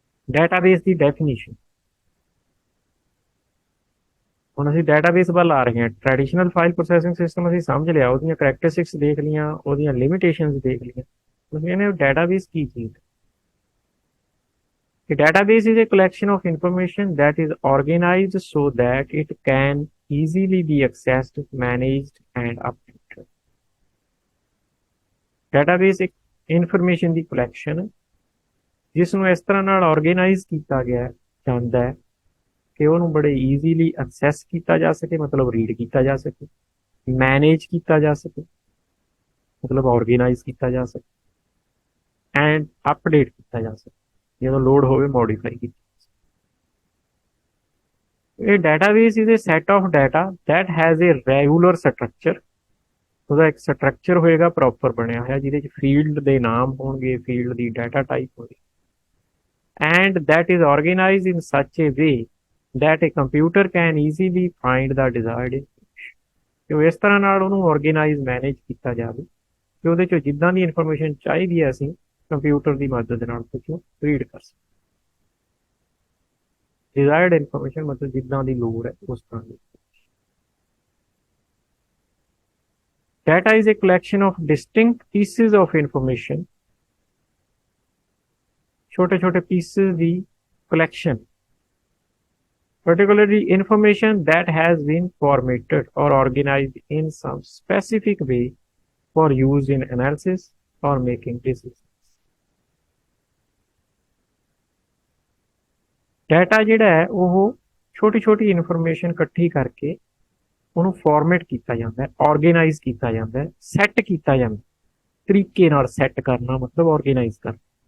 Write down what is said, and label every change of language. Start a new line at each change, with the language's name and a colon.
Punjabi: Database ਦੀ definition. ਹੁਣ ਅਸੀਂ database ਵੱਲ ਆ ਰਹੇ ਹਾਂ। ਟ੍ਰੈਡੀਸ਼ਨਲ ਫਾਈਲ ਪ੍ਰੋਸੈਸਿੰਗ ਸਿਸਟਮ ਅਸੀਂ ਸਮਝ ਲਿਆ, ਉਹਦੀਆਂ ਕਰੈਕਟਰਿਸਟਿਕਸ ਦੇਖ ਲਈਆਂ, ਉਹਦੀਆਂ ਲਿਮਿਟੇਸ਼ਨਸ ਦੇਖ ਲਈਆਂ। ਤੁਸੀਂ ਕਹਿੰਦੇ ਡਾਟਾਬੇਸ ਕੀ ਚੀਜ਼ ਹੈ?
English: A database is a collection of information that is organized so that it can easily be accessed, managed, and updated.
Punjabi: Database ਇੱਕ ਇਨਫੋਰਮੇਸ਼ਨ ਦੀ ਕਲੈਕਸ਼ਨ ਜਿਸ ਨੂੰ ਇਸ ਤਰ੍ਹਾਂ ਨਾਲ ਆਰਗੇਨਾਈਜ਼ ਕੀਤਾ ਗਿਆ ਜਾਂਦਾ ਹੈ ਕਿ ਉਹਨੂੰ ਬੜੇ ਈਜ਼ੀਲੀ ਐਕਸੈਸ ਕੀਤਾ ਜਾ ਸਕੇ, ਮਤਲਬ ਰੀਡ ਕੀਤਾ ਜਾ ਸਕੇ, ਮੈਨੇਜ ਕੀਤਾ ਜਾ ਸਕੇ, ਮਤਲਬ ਆਰਗੇਨਾਈਜ਼ ਕੀਤਾ ਜਾ ਸਕੇ, ਐਂਡ ਅਪਡੇਟ ਕੀਤਾ ਜਾ ਸਕੇ, ਜਦੋਂ ਲੋਡ ਹੋਵੇ ਮੋਡੀਫਾਈ ਕੀਤੀ।
English: A database is a set of data that has a regular structure।
Punjabi: ਉਹਦਾ ਇੱਕ ਸਟਰਕਚਰ ਹੋਏਗਾ ਪ੍ਰੋਪਰ ਬਣਿਆ ਹੋਇਆ, ਜਿਹਦੇ ਚ ਫੀਲਡ ਦੇ ਨਾਮ ਹੋਣਗੇ, ਫੀਲਡ ਦੀ ਡਾਟਾ ਟਾਈਪ ਹੋਵੇ,
English: and that is organized in such a way that a computer can easily find the desired information।
Punjabi: ਤੇ ਉਹ ਇਸ ਤਰ੍ਹਾਂ ਨਾਲ ਉਹਨੂੰ ਆਰਗੇਨਾਈਜ਼ ਮੈਨੇਜ ਕੀਤਾ ਜਾਵੇ ਕਿ ਉਹਦੇ ਚੋਂ ਜਿੱਦਾਂ ਦੀ ਇਨਫੋਰਮੇਸ਼ਨ ਚਾਹੀਦੀ ਹੈ ਅਸੀਂ ਕੰਪਿਊਟਰ ਦੀ ਮਦਦ ਨਾਲ ਕੁਝ ਰੀਡ ਕਰ ਸਕਦੇ। ਡਿਜ਼ਾਇਰਡ ਇਨਫੋਰਮੇਸ਼ਨ ਮਤਲਬ ਜਿੱਦਾਂ ਦੀ ਲੋੜ ਹੈ ਉਸ ਤਰ੍ਹਾਂ ਦੀ।
English: Data is a collection of distinct pieces of information।
Punjabi: छोटे छोटे
English: pieces ਦੀ collection, particularly information that has been formatted or organized in some specific way for use in analysis or making decisions।
Punjabi: Data ਜਿਹੜਾ ਹੈ ਉਹ ਛੋਟੀ ਛੋਟੀ information ਇਕੱਠੀ ਕਰਕੇ ਉਹਨੂੰ ਫਾਰਮੈਟ ਕੀਤਾ ਜਾਂਦਾ ਹੈ, ਆਰਗੇਨਾਈਜ਼ ਕੀਤਾ ਜਾਂਦਾ ਹੈ, ਸੈੱਟ ਕੀਤਾ ਜਾਂਦਾ। ਤਰੀਕੇ ਨਾਲ ਸੈੱਟ ਕਰਨਾ ਮਤਲਬ ਆਰਗੇਨਾਈਜ਼ ਕਰਨਾ।